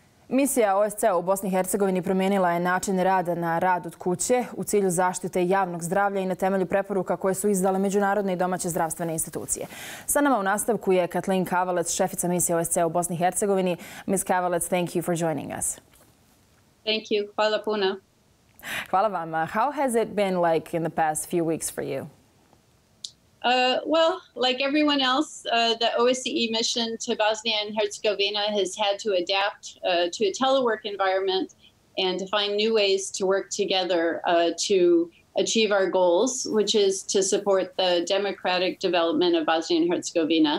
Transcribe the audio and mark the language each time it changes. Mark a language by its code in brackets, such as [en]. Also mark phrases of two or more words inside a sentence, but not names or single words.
[bs] Misija OSCE-a u Bosni i Hercegovini promijenila je način rada na rad od kuće u cilju zaštite javnog zdravlja i na temelju preporuka koje su izdale međunarodne i domaće zdravstvene institucije. Sa nama u nastavku je Kathleen Kavalec, šefica misije OSCE-a u Bosni i Hercegovini. [en] Ms. Kavalec, thank you for joining us. Thank you. [bs] Hvala puno. Hvala vam. [en] How has it been like in the past few weeks for you? Well, like everyone else, the OSCE mission to Bosnia and Herzegovina has had to adapt to a telework environment and to find new ways to work together to achieve our goals, which is to support the democratic development of Bosnia and Herzegovina.